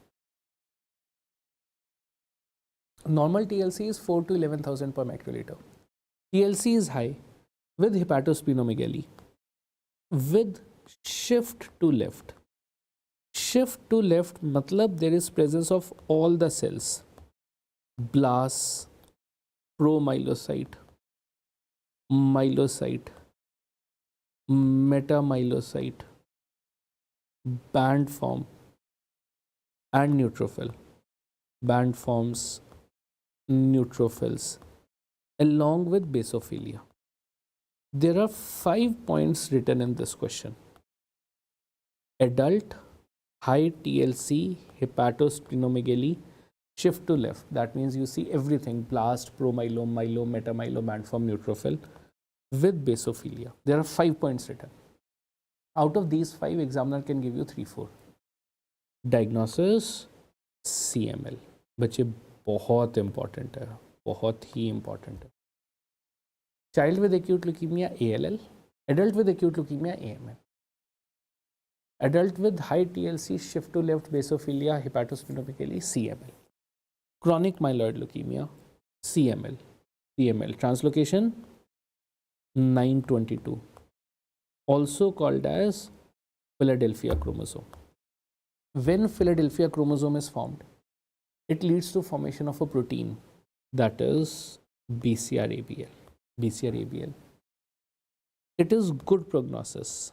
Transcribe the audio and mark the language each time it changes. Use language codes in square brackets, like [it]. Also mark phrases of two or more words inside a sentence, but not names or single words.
[en] Normal TLC is 4 to 11,000 per microliter. TLC is high with hepatosplenomegaly with shift to left. Shift to left matlab there is presence of all the cells. Blasts, promyelocyte, myelocyte, metamyelocyte, band form and neutrophil. Band forms, neutrophils, along with basophilia. There are 5 points written in this question. Adult, high TLC, hepatosplenomegaly, shift to left. That means you see everything: blast, promyelome, myelome, metamyelome, band form, neutrophil, with basophilia. There are 5 points written. Out of these 5, examiner can give you 3-4. Diagnosis, CML. [hi] बच्चे बहुत important है, बहुत ही important है. [en] Child with acute leukemia, ALL. Adult with acute leukemia, AML. Adult with high TLC, shift to left, basophilia, hepatosplenomegaly, CML. Chronic myeloid leukemia, CML. CML. Translocation 922. Also called as Philadelphia chromosome. When Philadelphia chromosome is formed, it leads to formation of a protein that is BCR-ABL. BCR-ABL. It is good prognosis.